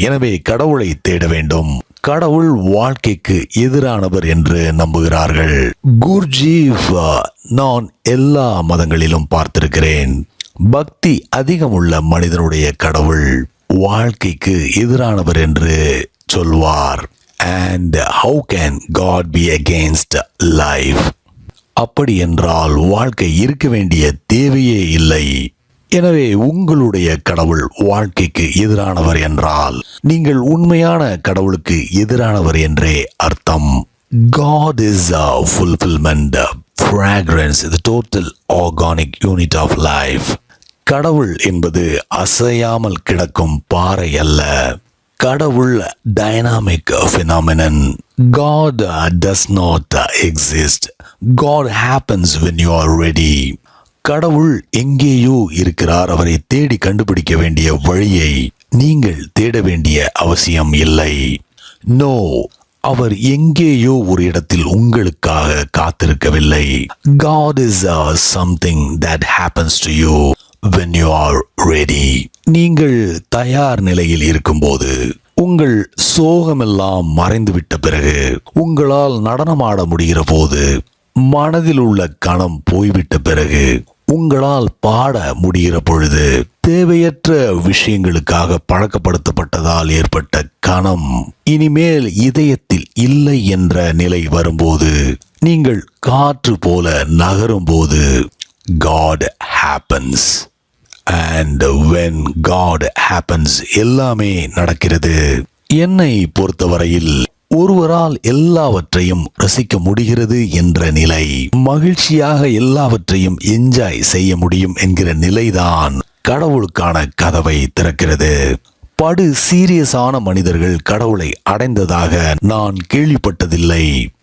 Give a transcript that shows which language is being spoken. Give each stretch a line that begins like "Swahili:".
Tamil: எனவே கடவுளை தேட வேண்டும். கடவுள் வாழ்க்கைக்கு எதிரானவர் என்று நம்புகிறார்கள். குர்ஜீவ் நான் எல்லா மதங்களிலும் பார்த்திருக்கிறேன். பக்தி அதிகமுள்ள மனிதனுடைய கடவுள் வாழ்க்கைக்கு எதிரானவர் என்று சொல்வார்.
English: And how can God be against life?
Tamil: அப்படி என்றால் வாழ்க்கை இருக்க வேண்டிய தேவையே இல்லை. எனவே உங்களுடைய கடவுள் வாழ்க்கைக்கு எதிரானவர் என்றால் நீங்கள் உண்மையான கடவுளுக்கு எதிரானவர் என்றே அர்த்தம்.
English: God is a fulfillment, fragrance, the total organic unit of life.
Tamil: கடவுள் என்பது அசையாமல் கிடக்கும் பாறை அல்ல. கடவுள் dynamic phenomenon.
English: God does not exist. God happens when you are ready.
Tamil: கடவுள் எங்கேயோ இருக்கிறார். அவரை தேடி கண்டுபிடிக்க வேண்டிய வழியை நீங்கள் தேட வேண்டிய அவசியம் இல்லை. நோ, அவர் எங்கேயோ ஒரு இடத்தில் உங்களுக்காக காத்திருக்கவில்லை.
English: God is something that happens to you when you are ready.
Tamil: நீங்கள் தயார் நிலையில் இருக்கும்போது, உங்கள் சோகமெல்லாம் மறைந்துவிட்ட பிறகு, உங்களால் நடனமாட முடிகிற போது, மனதில் உள்ள கணம் போய்விட்ட பிறகு, உங்களால் பாட முடிகிற பொழுது, தேவையற்ற விஷயங்களுக்காக பழக்கப்படுத்தப்பட்டதால் ஏற்பட்ட கணம் இனிமேல் இதயத்தில் இல்லை என்ற நிலை வரும்போது, நீங்கள் காற்று போல நகரும் போது,
English: God happens. And when God happens,
Tamil: எல்லாமே நடக்கிறது. என்னை பொறுத்தவரையில் ஒருவரால் எல்லாவற்றையும் ரசிக்க முடிகிறது என்ற நிலை, மகிழ்ச்சியாக எல்லாவற்றையும் என்ஜாய் செய்ய முடியும் என்கிற நிலைதான் கடவுளுக்கான கதவை திறக்கிறது. படு சீரியஸான மனிதர்கள் கடவுளை அடைந்ததாக நான் கேள்விப்பட்டதில்லை.